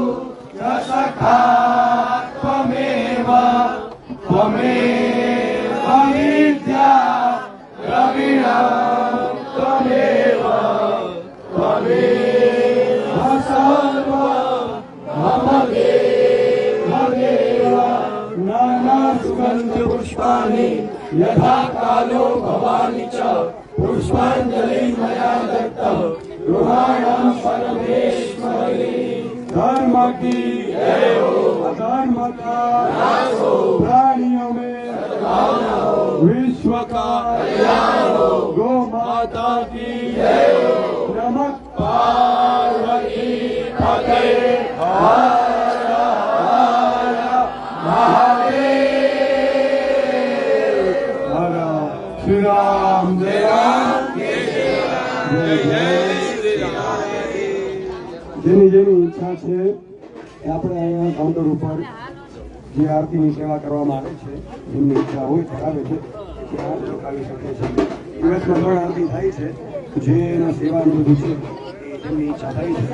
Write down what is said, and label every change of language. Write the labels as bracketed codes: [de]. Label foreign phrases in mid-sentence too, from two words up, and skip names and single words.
[sa] सखा त्वमेव त्वमेव विद्या द्रविणं त्वमेव त्वमेव सर्वं मम देव नानासुगन्धि पुष्पाणि यथा कालो भवानि च पुष्पाञ्जलिं मया दत्तं गृहाणां परमेश्वरी [hi] धर्म की जय हो अधर्म का नाश हो प्राणियों में सद्भावना हो विश्व का कल्याण हो गो माता की जय हो [sa] नमः पार्वती पते हर हर महादेव हर श्री राम जय राम [gu] જેની જેની ઈચ્છા છે એ આપણે અહીંયા કાઉન્ટર ઉપર જે આરતીની સેવા કરવામાં આવે છે એમની ઈચ્છા હોય તો આવે છે ત્યાં ચૂકાવી શકે છે. દિવસમાં 3 આરતી થાય છે, જે એના સેવાનું બધું છે એમની ઈચ્છા થાય છે.